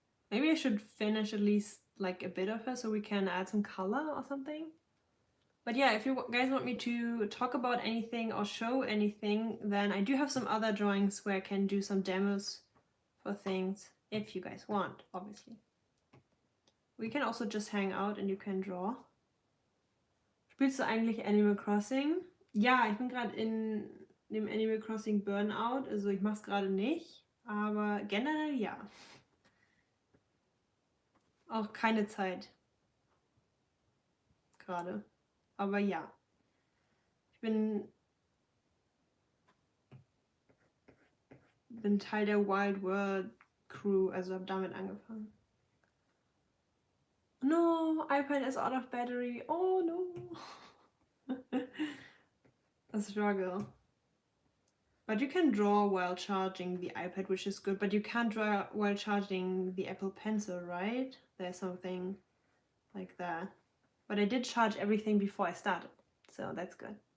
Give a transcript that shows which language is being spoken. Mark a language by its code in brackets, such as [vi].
[en] Maybe I should finish at least like a bit of her so we can add some color or something. But yeah, if you guys want me to talk about anything or show anything, then I do have some other drawings where I can do some demos for things, if you guys want, obviously. We can also just hang out and you can draw. [de] Spielst du eigentlich Animal Crossing? Ja, ich bin gerade in dem Animal Crossing Burnout, also ich mache es gerade nicht, aber generell ja. Auch keine Zeit. Gerade. Aber ja. Ich bin Teil der Wild World Crew, also habe damit angefangen. [en] No, iPad is out of battery. Oh no. A struggle. But you can draw while charging the iPad, which is good, but you can't draw while charging the Apple Pencil, right? There's something like that. But I did charge everything before I started, so that's good.